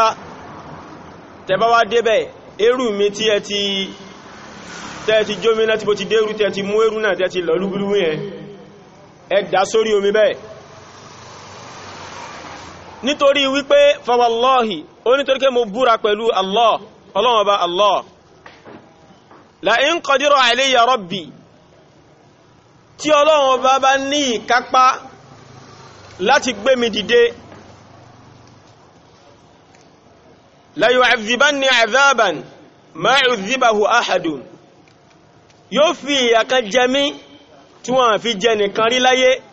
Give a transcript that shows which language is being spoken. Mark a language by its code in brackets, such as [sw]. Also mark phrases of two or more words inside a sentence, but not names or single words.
[yo] tẹ́ bá wá débẹ̀, ẹrù mi tí ẹ ti jómi náà tí bó ti dérú tẹ́ ti mú ẹrù náà tẹ́ ti lọ lúgbúlúgbú yẹn, ẹ dà sórí omi bẹ́ẹ̀. nítorí wípé fawallahi, ó nítorí pé mo búra pẹ̀lú Allah, Ọlọ́run Ọba Allah, [ar] لئن قدر علي ربي, [yo] tí Ọlọ́run Ọba bá ní ìkápá láti gbé mi dìde, [ar] ليعذبني عذابا ما عذبه أحد, [yo] yóò fi ìyà kan jẹ mí tí wọ́n fi jẹ nìkan rí láyé.